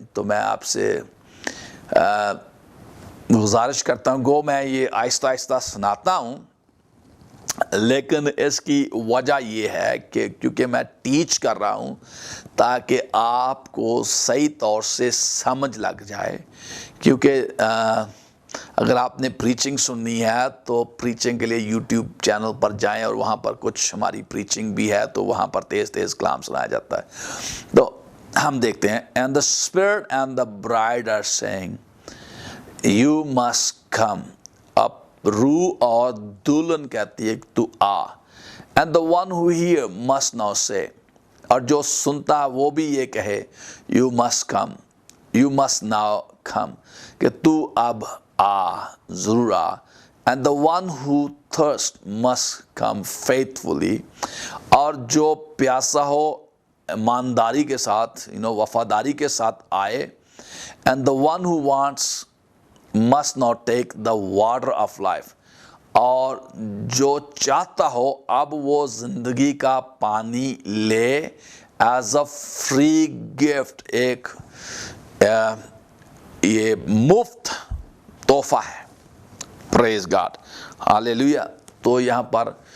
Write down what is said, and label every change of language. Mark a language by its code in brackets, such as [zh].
[ur] تو میں آپ سے گزارش کرتا ہوں, گو میں یہ آہستہ آہستہ سناتا ہوں, لیکن اس کی وجہ یہ ہے کہ کیونکہ میں ٹیچ کر رہا ہوں تاکہ آپ کو صحیح طور سے سمجھ لگ جائے. کیونکہ اگر آپ نے پریچنگ سننی ہے تو پریچنگ کے لیے یوٹیوب چینل پر جائیں, اور وہاں پر کچھ ہماری پریچنگ بھی ہے, تو وہاں پر تیز تیز کلام سنایا جاتا ہے. تو ہم دیکھتے ہیں. [en] And the spirit and the bride are saying, you must come. [ur] اب روح اور دلہن کہتی ہے تو آ. [en] And the one who hear must now say, [ur] اور جو سنتا وہ بھی یہ کہے, [en] you must come, you must now come, [ur] کہ تو اب آ, ضرور آ. [en] And the one who thirst must come faithfully, [ur] اور جو پیاسا ہو ایمانداری کے ساتھ, وفاداری کے ساتھ آئے. [en] And the one who wants must not take the water of life, [ur] اور جو چاہتا ہو اب وہ زندگی کا پانی لے [en] as a free gift, [ur] ایک یہ مفت تحفہ ہے. پریز گاڈ, ہاللیلویہ. تو یہاں پر